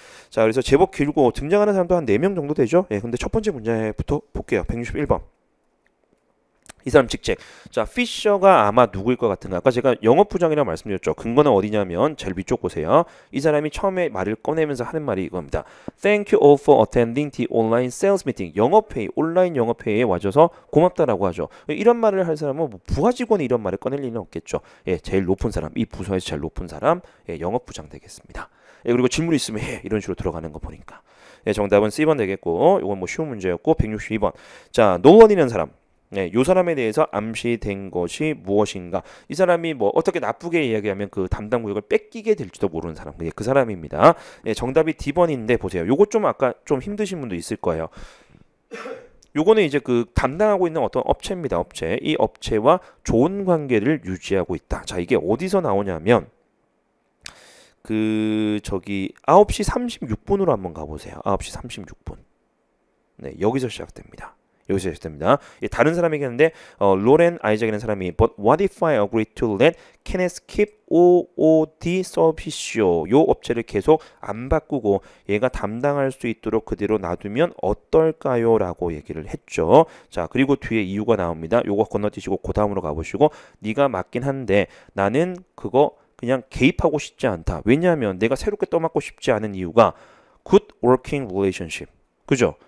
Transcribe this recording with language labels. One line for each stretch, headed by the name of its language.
Korean: 자, 그래서 제법 길고 등장하는 사람도 한 4명 정도 되죠. 근데 첫 번째 문제부터 볼게요. 161번. 이 사람 직책. 자, 피셔가 아마 누구일 것 같은가? 아까 제가 영업부장이라고 말씀드렸죠. 근거는 어디냐면 제일 위쪽 보세요. 이 사람이 처음에 말을 꺼내면서 하는 말이 이겁니다.
English: Thank you all for attending the online sales meeting.
Korean: 영업회의, 온라인 영업회의에 와줘서 고맙다라고 하죠. 이런 말을 할 사람은 뭐 부하 직원이 이런 말을 꺼낼 리는 없겠죠. 예, 제일 높은 사람, 이 부서에서 제일 높은 사람, 예, 영업부장 되겠습니다. 예, 그리고 질문 있으면 해. 이런 식으로 들어가는 거 보니까. 예, 정답은 C번 되겠고, 이건 뭐 쉬운 문제였고, 162번. 자, 노원이라는 사람. 네, 요 사람에 대해서 암시된 것이 무엇인가? 이 사람이 뭐 어떻게 나쁘게 이야기하면 그 담당 구역을 뺏기게 될지도 모르는 사람. 그 사람입니다. 네, 정답이 D번인데 보세요. 요거 좀 아까 좀 힘드신 분도 있을 거예요. 요거는 이제 그 담당하고 있는 어떤 업체입니다. 업체. 이 업체와 좋은 관계를 유지하고 있다. 자, 이게 어디서 나오냐면 저기 9시 36분으로 한번 가보세요. 9시 36분. 네, 여기서 시작됩니다. 여기서 됩니다. 다른 사람에게 했는데 로렌 아이작이라는 사람이
English: But what if I agree to let Kenneth keep OOD
Korean: 서비스요. 요 업체를 계속 안 바꾸고 얘가 담당할 수 있도록 그대로 놔두면 어떨까요? 라고 얘기를 했죠. 자, 그리고 뒤에 이유가 나옵니다. 요거 건너뛰시고 그 다음으로 가보시고 네가 맞긴 한데 나는 그거 그냥 개입하고 싶지 않다. 왜냐하면 내가 새롭게 떠맡고 싶지 않은 이유가
English: good working relationship.
Korean: 그죠?